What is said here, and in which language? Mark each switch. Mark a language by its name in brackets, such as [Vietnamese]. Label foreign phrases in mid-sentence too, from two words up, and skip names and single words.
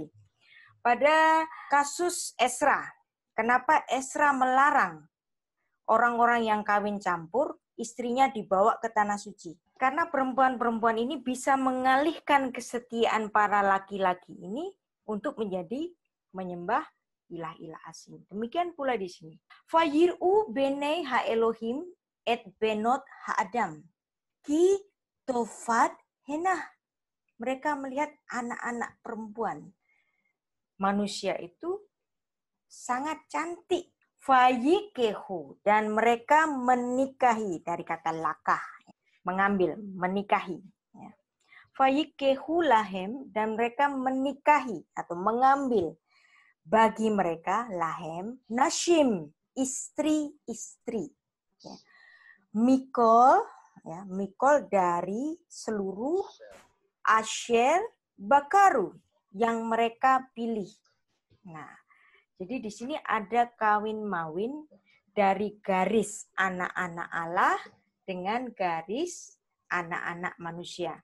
[Indonesian] Pada kasus Esra, kenapa Esra melarang orang-orang yang kawin campur, istrinya dibawa ke tanah suci? Karena perempuan-perempuan ini bisa mengalihkan kesetiaan para laki-laki ini untuk menjadi menyembah ilah-ilah asing. Demikian pula di sini. [Hebrew] ויראו בני האלהים את בנות האדם. כי טבת הנה. [Indonesian] mereka melihat anak-anak perempuan manusia itu sangat cantik. Fayikehu, dan mereka menikahi, dari kata lakah, mengambil, menikahi. [Hebrew] ויקחו להם, [Indonesian] dan mereka menikahi atau mengambil bagi mereka [Hebrew] להם נשים, [Indonesian] istri-istri. [Hebrew] מכל מכל [Indonesian] dari seluruh [Hebrew] אשר בחרו [Indonesian] yang mereka pilih. Nah, jadi di sini ada kawin mawin dari garis anak-anak Allah dengan garis anak-anak manusia.